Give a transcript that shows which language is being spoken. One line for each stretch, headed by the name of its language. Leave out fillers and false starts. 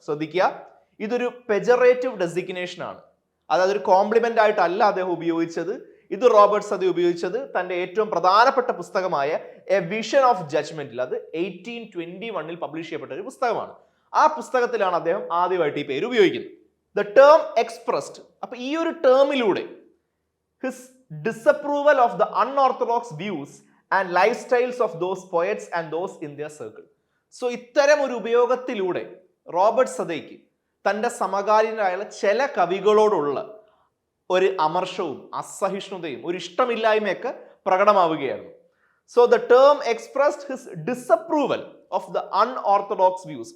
Malayalam: ശ്രദ്ധിക്കുക, ഇതൊരു പെജറേറ്റീവ് ഡെസിഗ്നേഷൻ ആണ്. അതായത് ഒരു കോംപ്ലിമെന്റ് ആയിട്ടല്ല അദ്ദേഹം ഉപയോഗിച്ചത്. ഇത് റോബർട്ട് സദേ ഉപയോഗിച്ചത് തന്റെ ഏറ്റവും പ്രധാനപ്പെട്ട പുസ്തകമായ എ വിഷൻ ഓഫ് ജഡ്ജ്മെന്റിൽ, അത് 1821 പബ്ലിഷ് ചെയ്യപ്പെട്ട ഒരു പുസ്തകമാണ്. ആ പുസ്തകത്തിലാണ് അദ്ദേഹം ആദ്യമായിട്ട് ഈ പേര് ഉപയോഗിക്കുന്നത്.
English: The term expressed.
Malayalam: അപ്പൊ ഈ ഒരു ടേമിലൂടെ
English: His disapproval of the unorthodox views and lifestyles of those poets and those in their circle.
Malayalam: So ഇത്തരം ഒരു ഉപയോഗത്തിലൂടെ റോബർട്ട് സദയ്ക്ക് തൻ്റെ സമകാലീനരായുള്ള ചില കവികളോടുള്ള ഒരു അമർഷവും അസഹിഷ്ണുതയും ഒരു ഇഷ്ടമില്ലായ്മയൊക്കെ പ്രകടമാവുകയായിരുന്നു.
English: So the term expressed his disapproval of the unorthodox views.